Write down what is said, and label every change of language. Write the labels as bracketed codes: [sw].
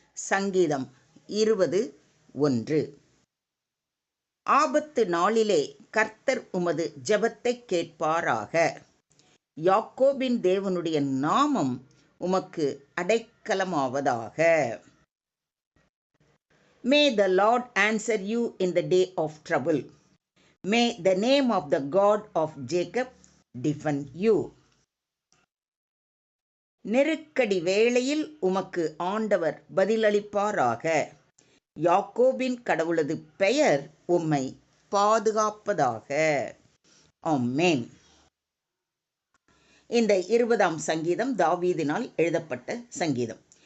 [ta] சங்கீதம் 20:1. ஆபத்து நாளிலே கர்த்தர் உமது ஜெபத்தை கேட்பாராக. யாக்கோபின் தேவனுடைய நாமம் உமக்கு அடைக்கலமாவதாக. [en] May the Lord answer you in the day of trouble. May the name of the God of Jacob defend you. [ta] நெருக்கடி வேளையில் உமக்கு ஆண்டவர் பதிலளிப்பாராக. யாக்கோபின் கடவுளது பெயர் உம்மை பாதுகாப்பதாக. ஆமென். இந்த 20ஆம் சங்கீதம் தாவீதினால் எழுதப்பட்ட சங்கீதம்.